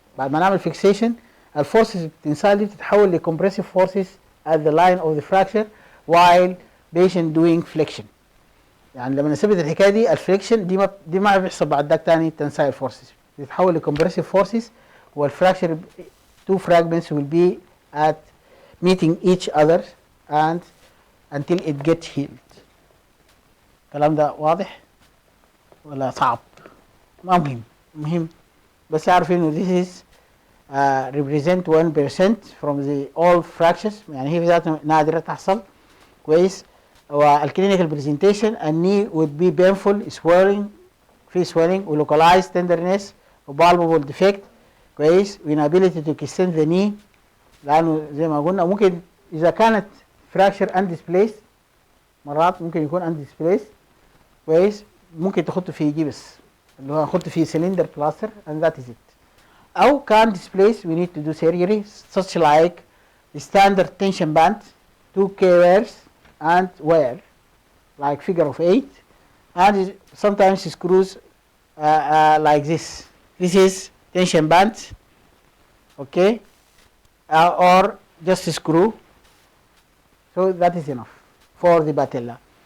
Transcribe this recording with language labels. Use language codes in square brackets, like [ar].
[ar] بعد ما نعمل [en] fixation [ar] الفورسز التنسال دي بتتحول ل [en] compressive forces at the line of the fracture while patient doing flexion. [ar] يعني لما نثبت الحكايه دي الفليكشن دي ما بيحصل بعد ذاك تاني [en] tensile forces، [ar] بتتحول لcompressive forces والفراكشر [en] two fragments will be at meeting each other and until it gets healed. [ar] الكلام ده واضح ولا صعب؟ ما مهم، مهم بس يعرف انه [en] this is represent 1% from the all fractures، [ar] يعني هي في ذاتها نادرة تحصل كويس. والكلينيكال برزنتيشن الني [en] would be painful swelling، [ar] في swelling و [en] localized tenderness [ar] و [en] palpable defect [ar] كويس، و [en] inability to extend the knee، [ar] لأنه زي ما قلنا ممكن إذا كانت fracture undisplaced مرات ممكن يكون undisplaced كويس، ممكن تحطه في جبس اللي هو نحط فيه [en] cylinder plaster and that is it. [ar] أو كان [en] displaced we need to do surgery such like standard tension band 2 K-wires and wire like figure of 8 and sometimes screws like this. This is tension band, okay, or just a screw, so that is enough for the patella.